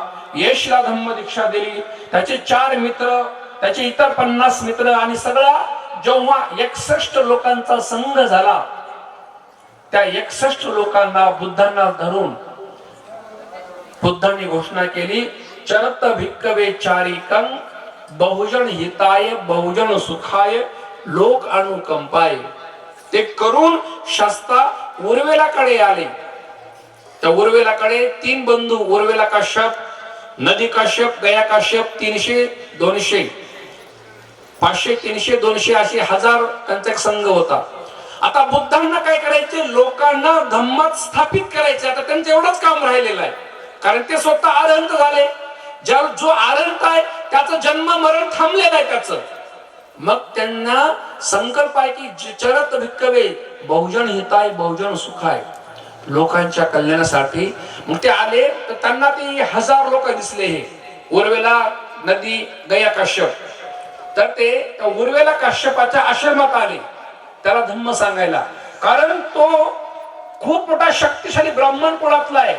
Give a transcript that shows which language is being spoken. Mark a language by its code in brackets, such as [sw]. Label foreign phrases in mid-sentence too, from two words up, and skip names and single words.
[mr] यशला धम्म दीक्षा दिली. त्याचे 4 मित्र, त्याचे इतर 50 मित्र आणि सगळा जेव्हा 61 लोकांचा संघ झाला, त्या 61 लोकांना बुद्धांना धरून बुद्धांनी घोषणा केली, [pi] चरत भिक्कवे चारिकं बहुजन हिताय बहुजन सुखाय लोक अनुकंपाय. [mr] ते करून शास्ता उर्वेलाकडे आले. त्या उर्वेलाकडे 3 बंधू, उर्वेला काश्यप, नदी काश्यप, गया काश्यप, 300, 200, 500, 300, 200 असे 1000 त्यांचा एक संघ होता. आता बुद्धांना काय करायचे, लोकांना धम्मात स्थापित करायचे. आता त्यांचं एवढंच काम राहिलेलं आहे, कारण ते स्वतः आरहंत झाले. जो आरहंत आहे त्याचं जन्म मरण थांबलेलं आहे त्याचं. मग त्यांना संकल्प आहे की [pi] चरत भिक्कवे बहुजन हिताय बहुजन सुखाय, [mr] लोकांच्या कल्याणासाठी. मग ते आले तर त्यांना ते 1000 लोक दिसले, हे उर्वेला, नदी, गया काश्यप. तर ते उर्वेला काश्यपाच्या आश्रमात आले त्याला धम्म सांगायला. कारण तो खूप मोठा शक्तिशाली ब्राह्मण कुळातला आहे.